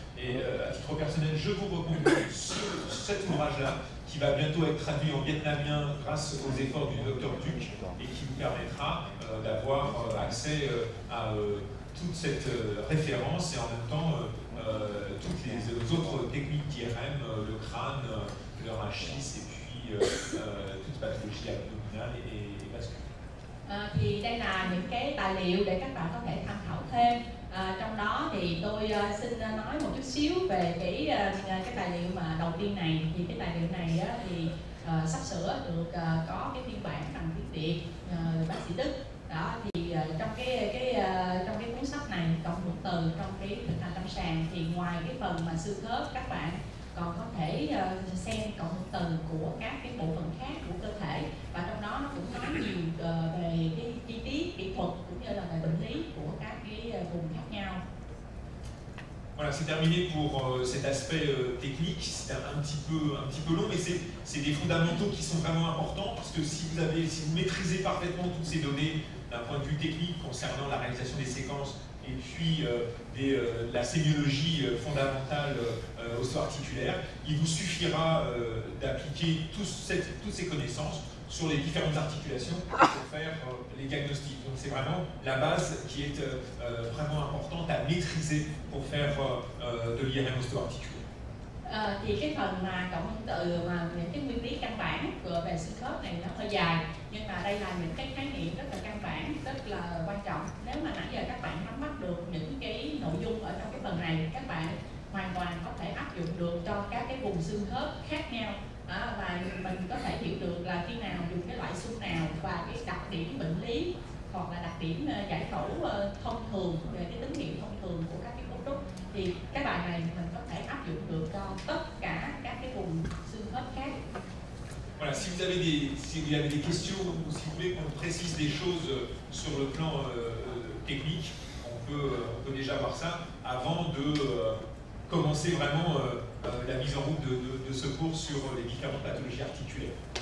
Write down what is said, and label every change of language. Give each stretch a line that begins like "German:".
French: Et à titre personnel, je vous recommande cet ouvrage-là, qui va bientôt être traduit en vietnamien grâce aux efforts du Dr Duc, et qui vous permettra d'avoir accès à toute cette référence et en même temps toutes les autres techniques d'IRM, le crâne, le rachis et puis toute pathologie abdominale et vasculaire.
Vietnamese: Thì đây là những cái tài liệu để các bạn có thể tham khảo thêm. Trong đó thì tôi xin nói một chút xíu về cái tài liệu mà đầu tiên này. Thì cái tài liệu này thì sắp sửa được có cái phiên bản bằng tiếng Việt bác sĩ Đức. Đó thì trong cái cuốn sách này, cộng hưởng từ trong cái thực hành lâm sàng, thì ngoài cái phần mà xương khớp, các bạn còn có thể xem cộng hưởng từ của các cái bộ phận khác của cơ thể, và trong đó nó cũng nói nhiều về cái chi tiết kỹ thuật cũng như là về bệnh lý của các cái vùng khác nhau.
French: Voilà, c'est terminé pour cet aspect technique. C'est un petit peu long, mais c'est des fondamentaux qui sont vraiment importants, parce que si vous maîtrisez parfaitement toutes ces données d'un point de vue technique concernant la réalisation des séquences et puis la sémiologie fondamentale osso-articulaire, il vous suffira d'appliquer toutes ces connaissances sur les différentes articulations pour faire les diagnostics. Donc c'est vraiment la base qui est vraiment importante à maîtriser pour faire de l'IRM osto-articulaire.
Vietnamese: Thì cái phần mà cộng hưởng từ mà những cái nguyên lý căn bản về xương khớp này nó hơi dài, nhưng mà đây là những cái khái niệm rất là căn bản, rất là quan trọng. Nếu mà nãy giờ các bạn nắm bắt được những cái nội dung ở trong cái phần này, các bạn hoàn toàn có thể áp dụng được cho các cái vùng xương khớp khác nhau. Và mình có thể hiểu được là khi nào dùng cái loại xương nào và cái đặc điểm bệnh lý hoặc là đặc điểm giải phẫu thông thường, về cái tín hiệu thông thường của các cái cấu trúc, thì cái bài này mình có thể áp dụng được cho tất cả các cái vùng xương khớp khác.
French: Voilà, si vous avez des questions ou si vous voulez qu'on précise des choses sur le plan technique, on peut déjà voir ça avant de commencer vraiment la mise en route de ce cours sur les différentes pathologies articulaires.